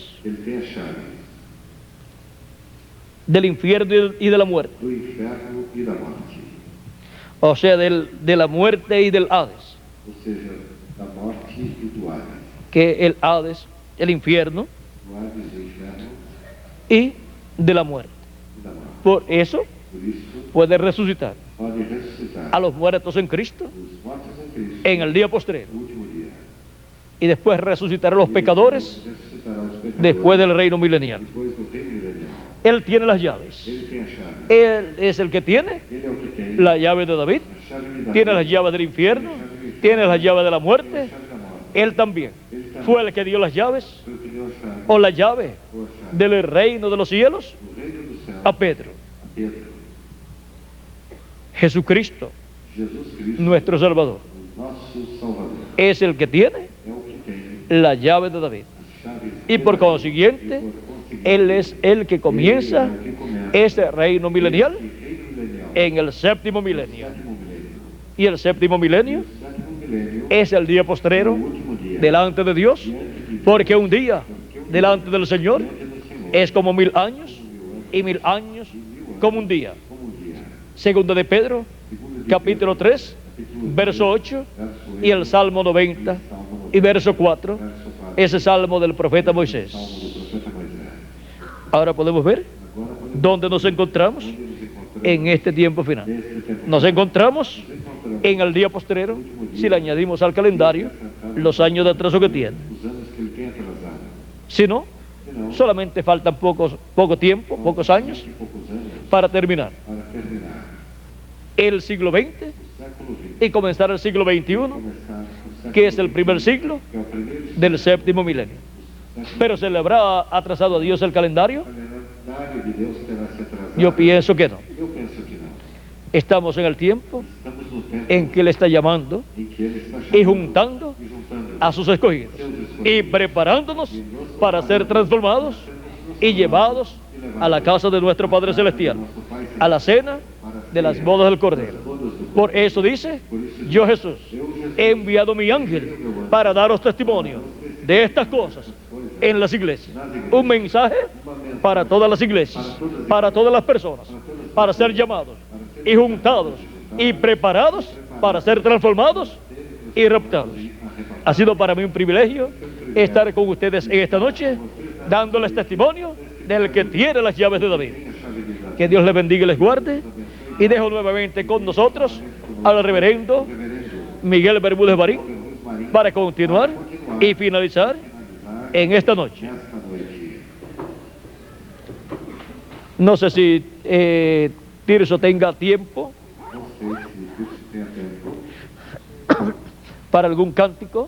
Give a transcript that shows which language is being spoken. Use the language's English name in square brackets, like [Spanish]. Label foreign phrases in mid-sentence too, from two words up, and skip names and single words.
[Portuguese] que ele tem a chave [Spanish] del infierno y de la muerte. [Portuguese] do inferno e da morte. [Spanish] O sea, de la muerte y del Hades. [Portuguese] Ou seja, da morte e do Hades. [Spanish] Que el Hades, el infierno [Portuguese] Do Hades do inferno [Spanish] y de la muerte. [Portuguese] e da morte. [Spanish] Por eso [Portuguese] Por isso, [Spanish] puede resucitar [Portuguese] pode ressuscitar [Spanish] a los muertos en Cristo [Portuguese] os mortos em Cristo [Spanish] en el día postrero. [Portuguese] no último dia. [Spanish] Y después resucitar a los pecadores [Portuguese] Ressuscitará os pecadores [Spanish] después del reino milenial. [Portuguese] depois do reino milenial. [Spanish] Él tiene las llaves. [Portuguese] Ele tem a chave. [Spanish] Él es el que tiene [Portuguese] Ele é o que tem [Spanish] la llave de David, [Portuguese] a chave de Davi, [Spanish] tiene las llaves del infierno, tiene las llaves de la muerte. [Portuguese] a chave da morte. [Spanish] Él también fue el que dio las llaves [Portuguese] Foi o que deu a chave, [Spanish] o la llave [Portuguese] ou a chave [Spanish] del reino de los cielos [Portuguese] do reino do céu [Spanish] a Pedro. [Portuguese] a Pedro. [Spanish] Jesucristo, [Portuguese] Jesus Cristo, [Spanish] nuestro Salvador, [Portuguese] o nosso Salvador, [Spanish] es el que tiene [Portuguese] é o que tem [Spanish] la llave de David. [Portuguese] as chaves [Spanish] Y por consiguiente, [Portuguese] e por conseguinte, [Spanish] Él es el que comienza [Portuguese] ele é o que começa [Spanish] ese reino milenial [Portuguese] esse reino milenial, [Spanish] en el séptimo milenio. [Portuguese] sétimo milênio. [Spanish] Y el séptimo milenio [Portuguese] O sétimo milênio [Spanish] es el día [Portuguese] é o [Spanish] postrero [Portuguese] último dia. [Spanish] delante de Dios, [Portuguese] Diante de Deus, [Spanish] porque un día delante del Señor [Portuguese] diante do Senhor, [Spanish] es como 1000 años y 1000 años como un día. [Portuguese] como um dia. [Spanish] Segundo de Pedro, [Portuguese] Segundo de [Spanish] capítulo 3, [Portuguese] capítulo [Spanish] verso 8 [Portuguese] verso [Spanish] y el Salmo 90 y verso 4, [Portuguese] verso 4, [Spanish] ese salmo del profeta Moisés. [Portuguese] Salmo do profeta Moisés. [Spanish] Ahora podemos ver [Portuguese] Agora podemos [Spanish] dónde nos encontramos [Portuguese] onde nos encontramos [Spanish] en este tiempo final. [Portuguese] neste tempo. [Spanish] Nos encontramos [Portuguese] Nos encontramos [Spanish] en el día postrero, si le añadimos al calendario los años de atraso que tiene. [Portuguese] os anos que ele tem atrasado. [Spanish] Si no, [Portuguese] Senão, [Spanish] solamente faltan poco tiempo, pocos años [Portuguese] poucos anos [Spanish] para terminar [Portuguese] para terminar [Spanish] el siglo XX [Portuguese] o século XX. [Spanish] y comenzar el siglo XXI, [Portuguese] Começar o século [Spanish] que es el [Portuguese] XXI, [Spanish] primer siglo [Portuguese] que é o primeiro [Spanish] del séptimo milenio. [Portuguese] século. [Spanish] Pero ¿se le habrá atrasado a Dios el calendario? [Portuguese] O calendário de Deus terá se atrasado. [Spanish] Yo pienso que no. [Portuguese] Eu penso que não. [Spanish] Estamos en el tiempo [Portuguese] Estamos no tempo [Spanish] en que Él está llamando [Portuguese] em que ele está [Spanish] y [Portuguese] chamando [Spanish] juntando [Portuguese] e juntando [Spanish] a sus escogidos [Portuguese] seus [Spanish] y [Portuguese] escolhidos [Spanish] preparándonos para ser transformados y llevados a la casa de nuestro Padre Celestial, [Portuguese] nosso Pai [Spanish] a la cena de las bodas del Cordero. Por eso dice, yo Jesús he enviado mi ángel para daros testimonio de estas cosas en las iglesias. Un mensaje para todas las iglesias, para todas las personas, para ser llamados y juntados y preparados para ser transformados y raptados. Ha sido para mí un privilegio estar con ustedes en esta noche, dándoles testimonio del que tiene las llaves de David. Que Dios les bendiga y les guarde. Y dejo nuevamente con nosotros al reverendo Miguel Bermúdez Barín para continuar y finalizar en esta noche. [Portuguese] nesta noite. [Spanish] No sé si Tirso tenga tiempo [Portuguese] Não sei se Cristo tenha tempo [Spanish] para algún cántico.